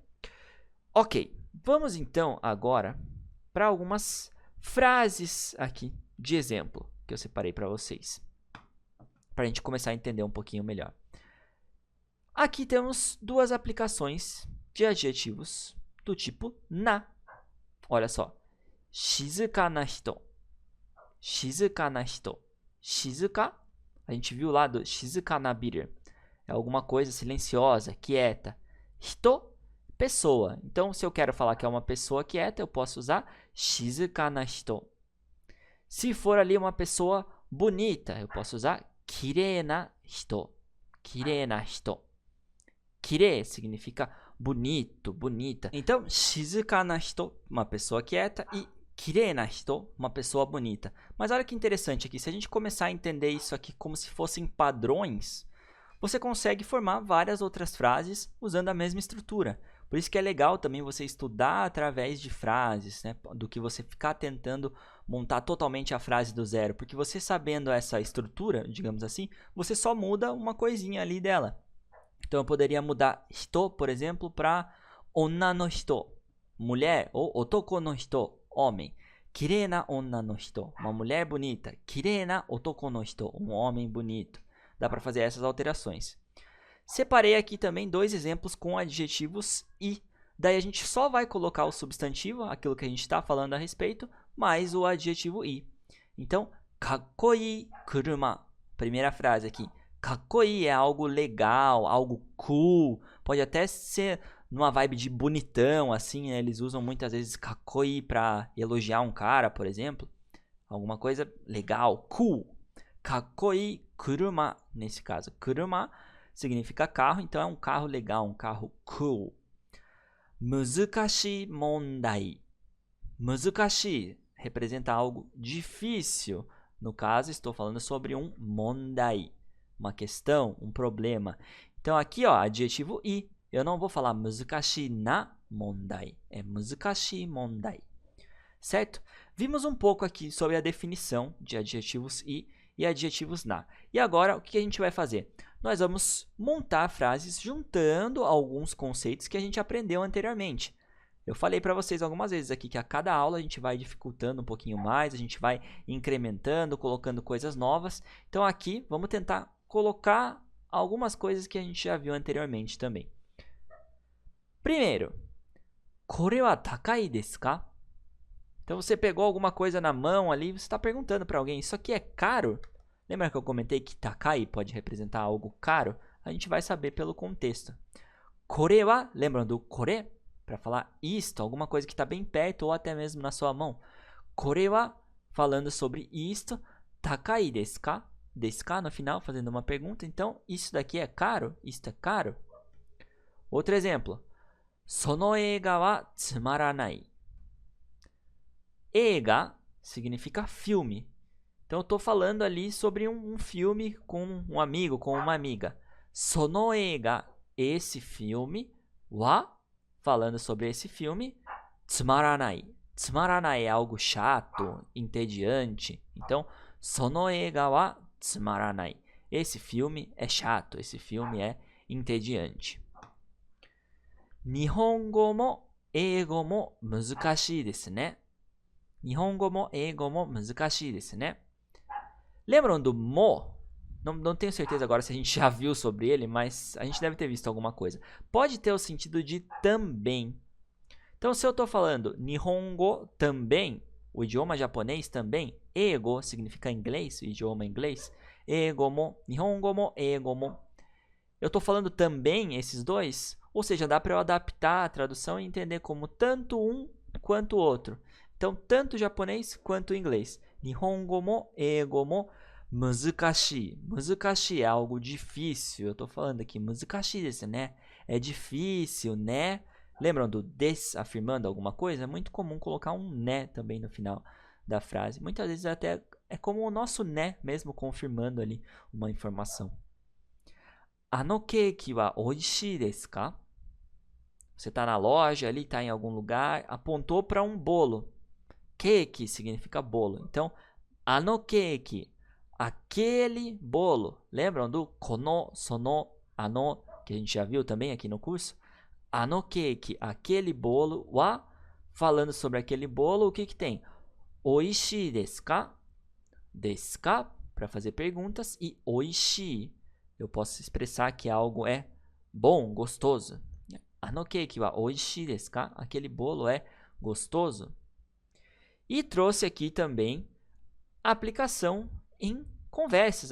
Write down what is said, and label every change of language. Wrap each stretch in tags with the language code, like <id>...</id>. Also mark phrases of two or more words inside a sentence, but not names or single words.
<pt>Ok, vamos então agora para algumas frases aqui de exemplo que eu separei para vocês, para a gente começar a entender um pouquinho melhor. Aqui temos 2 aplicações de adjetivos do tipo na. Olha só.</pt> <ja>静かな人。静かな人.</ja> <pt>Shizuka, a gente viu lá do</pt> <ja>静かなビル.</ja> <pt>É alguma coisa silenciosa, quieta. Hito, pessoa. Então, se eu quero falar que é uma pessoa quieta, eu posso usar</pt> <ja>静かな人.</ja> <pt>Se for ali uma pessoa bonita, eu posso usar</pt> <ja>きれいな人. きれいな人.</ja> <pt>Kirei significa bonito, bonita. Então,</pt> <ja>静かな人,</ja> <pt>uma pessoa quieta, e</pt> <ja>きれいな人,</ja> <pt>uma pessoa bonita. Mas olha que interessante aqui, se a gente começar a entender isso aqui como se fossem padrões, você consegue formar várias outras frases usando a mesma estrutura. Por isso que é legal também você estudar através de frases, né? Do que você ficar tentando montar totalmente a frase do zero. Porque você sabendo essa estrutura, digamos assim, você só muda uma coisinha ali dela. Então, eu poderia mudar hito, por exemplo, para</pt> <ja>女の人,</ja> <pt>mulher, ou</pt> <ja>男の人,</ja> <pt>homem.</pt> <ja>きれいな女の人,</ja> <pt>uma mulher bonita.</pt> <ja>きれいな男の人,</ja> <pt>um homem bonito. Dá para fazer essas alterações. Separei aqui também dois exemplos com adjetivos i. Daí a gente só vai colocar o substantivo, aquilo que a gente está falando a respeito, mais o adjetivo i. Então,</pt> <ja>かっこいい車.</ja> <pt>Primeira frase aqui. Kakkoi é algo legal, algo cool. Pode até ser numa vibe de bonitão, assim, né? Eles usam muitas vezes kakkoi para elogiar um cara, por exemplo. Alguma coisa legal, cool.</pt> <ja>かっこいい車,</ja> <pt>nesse caso. Kuruma significa carro, então é um carro legal, um carro cool.</pt> <ja>難しい問題.</ja> <pt>Muzukashi representa algo difícil. No caso, estou falando sobre um mondai, uma questão, um problema. Então aqui, ó, adjetivo i. Eu não vou falar</pt> <ja>難しいな問題,</ja> <pt>é</pt> <ja>難しい問題.</ja> <pt>Certo? Vimos um pouco aqui sobre a definição de adjetivos i e adjetivos na. E agora, o que a gente vai fazer? Nós vamos montar frases juntando alguns conceitos que a gente aprendeu anteriormente. Eu falei para vocês algumas vezes aqui que a cada aula a gente vai dificultando um pouquinho mais, a gente vai incrementando, colocando coisas novas. Então aqui vamos tentar colocar algumas coisas que a gente já viu anteriormente também. Primeiro,</pt> <ja>これは高いですか?</ja> <pt>Então você pegou alguma coisa na mão ali, você está perguntando para alguém, isso aqui é caro? Lembra que eu comentei que takai pode representar algo caro? A gente vai saber pelo contexto.</pt> <ja>これは,</ja> <pt>lembram do kore? Para falar isto, alguma coisa que está bem perto ou até mesmo na sua mão.</pt> <ja>これは,</ja> <pt>falando sobre isto.</pt> <ja>高いですか? ですか</ja> <pt>no final, fazendo uma pergunta. Então, isso daqui é caro? Isto é caro? Outro exemplo.</pt> <ja>その映画はつまらない.</ja> <pt>Eiga significa filme. Então eu estou falando ali sobre um filme com um amigo, com uma amiga.</pt> <ja>その映画,</ja> <pt>esse filme. Wa, falando sobre esse filme. Tsumaranai. Tsumaranai é algo chato, entediante. Então,</pt> <ja>その映画はつまらない.</ja> <pt>Esse filme é chato, esse filme é entediante.</pt> <ja>日本語も英語も難しいですね. 日本語も英語も難しいですね.</ja> <pt>Lembram do mo? Não tenho certeza agora se a gente já viu sobre ele, mas a gente deve ter visto alguma coisa. Pode ter o sentido de também. Então, se eu estou falando Nihongo também, o idioma japonês também, eigo significa inglês, o idioma inglês,</pt> <ja>英語も、日本語も、英語も.</ja> <pt>Eu estou falando também esses dois, ou seja, dá para eu adaptar a tradução e entender como tanto um quanto o outro. Então, tanto japonês quanto inglês.</pt> <ja>日本語も、英語も、難しい.</ja> <pt>Muzukashii é algo difícil. Eu estou falando aqui,</pt> <ja>難しいです,</ja> <pt>né? É difícil, né? Lembram do des afirmando alguma coisa? É muito comum colocar um né também no final da frase. Muitas vezes até é como o nosso né mesmo confirmando ali uma informação.</pt> <ja>あのケーキはおいしいですか?</ja> <pt>Você está na loja ali, está em algum lugar, apontou para um bolo. Keiki significa bolo. Então,</pt> <ja>あのケーキ,</ja> <pt>aquele bolo. Lembram do</pt> <ja>この、その、あの,</ja> <pt>que a gente já viu também aqui no curso?</pt> <ja>あのケーキ,</ja> <pt>aquele bolo. Wa, falando sobre aquele bolo, o que que tem?</pt> <ja>おいしいですか? ですか,</ja> <pt>para fazer perguntas. E oishii, eu posso expressar que algo é bom, gostoso.</pt> <ja>あのケーキはおいしいですか?</ja> <pt>Aquele bolo é gostoso. E trouxe aqui também a aplicação em conversas.</pt>